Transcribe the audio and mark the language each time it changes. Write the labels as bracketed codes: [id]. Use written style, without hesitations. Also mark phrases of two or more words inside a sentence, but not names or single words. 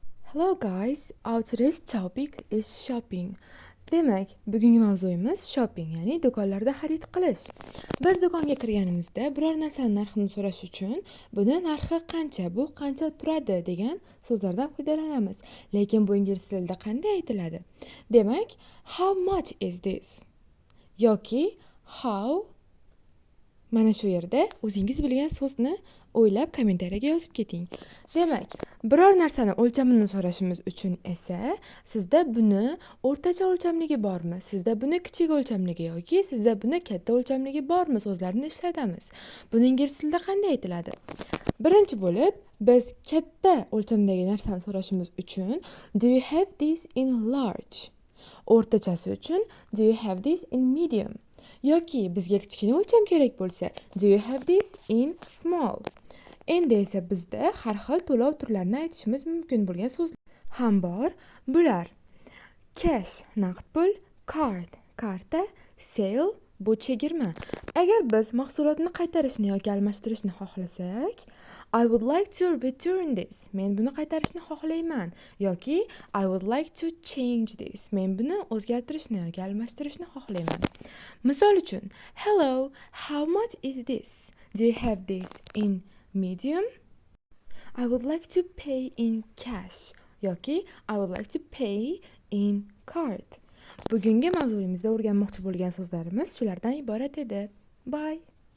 [en] Hello guys, our today's topic is shopping. [uz] Demak, bugungi mavzuyimiz shopping, ya'ni do'konlarda xarid qilish. Biz do'konga kirganimizda biror narsaning narxini so'rash uchun buni narxi qancha, bu qancha turadi degan so'zlardan foydalanamiz. Lekin bu ingliz tilida qanday aytiladi? Demak, [en] how much is this? Yoki how. [uz] Mana shu yerda o'zingiz bilgan so'zni o'ylab kommentariyaga yozib keting. Demak, biror narsani o'lchamini so'rashimiz uchun esa sizda buni o'rtacha o'lchamligi bormi, sizda buni kichik o'lchamligi yoki sizda buni katta o'lchamligi bormi so'zlarini ishlatamiz. Buni ingliz tilida qanday aytiladi? Birinchi bo'lib, biz katta o'lchamdagi narsani so'rashimiz uchun [en] do you have this in large? [uz] O'rtachasi uchun [en] do you have this in medium? [uz] Yoki bizga kichkina o'lcham kerak bo'lsa [en] do you have this in small? [uz] Endi esa bizda har xil to'lov turlarini aytishimiz mumkin bo'lgan so'zlar ham bor. Bular cash naqd pul, card karta, sale bu chegirma. Agar biz mahsulotni qaytarishni yoki almashtirishni xohlasak, [en] I would like to return this. [uz] Men buni qaytarishni xohlayman yoki [en] I would like to change this. [uz] Men buni o'zgartirishni yoki almashtirishni xohlayman. Misol uchun, [en] hello, how much is this? Do you have this in medium? I would like to pay in cash yoki I would like to pay in card. [uz] Bugungi mavzuyimizda o'rganmoqchi bo'lgan so'zlarimiz shulardan iborat edi. Bye.